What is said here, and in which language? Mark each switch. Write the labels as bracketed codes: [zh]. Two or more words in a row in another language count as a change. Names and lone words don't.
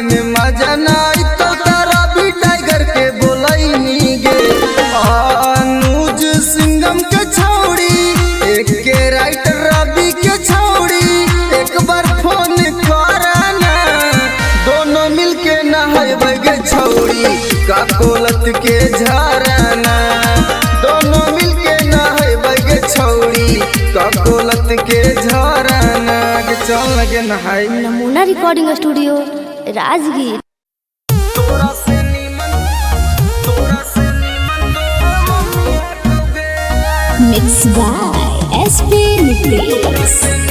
[mag] में मजा नाई तो तारा भी टाइगर के बोलैनी गे, अनुज सिंघम के छौड़ी एक के राइटर रवि के छौड़ी एक बार फोन करना, दोनों मिलके नहाइबे गे छौड़ी का कोलत के झरना, दोनों मिलके नहाइबे गे छौड़ी का कोलत के झरना। चल लगे नहाई। [en] Namuna recording studio Rajgir. Mixed by SP Nucleus.